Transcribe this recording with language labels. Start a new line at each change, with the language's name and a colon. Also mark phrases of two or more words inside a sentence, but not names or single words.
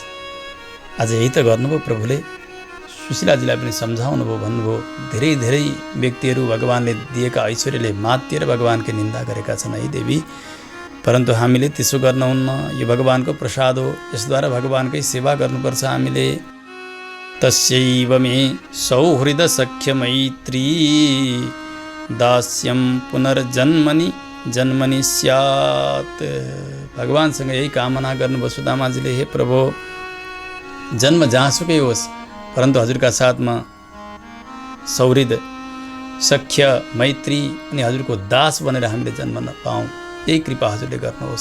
Nepali: आज यही त गर्नुभयो प्रभुले। सुशीलाजीलाई पनि सम्झाउनु भयो, भन्नुभयो धेरै धेरै व्यक्तिहरू भगवानले दिएका ऐश्वर्यले मातेर भगवानकै निन्दा गरेका छन् है देवी, परन्तु हामीले त्यसो गर्नुहुन्न। यो भगवानको प्रसाद हो, यसद्वारा भगवानकै सेवा गर्नुपर्छ हामीले।
Sanskrit: तस्यैव मे सौहृद सख्य मैत्री दास्यम पुनर्जन्मनि जन्मनि स्यात्।
Nepali: भगवानसँग यही कामना गर्नुभयो सुदामाजीले। हे प्रभु, जन्म जहाँसुकै होस् परन्तु हजुरका साथमा
Sanskrit: सौहृद सख्य मैत्री
Nepali: अनि हजुरको दास बनेर हामीले जन्म नपाऊँ, यही कृपा हजुरले गर्नुहोस्।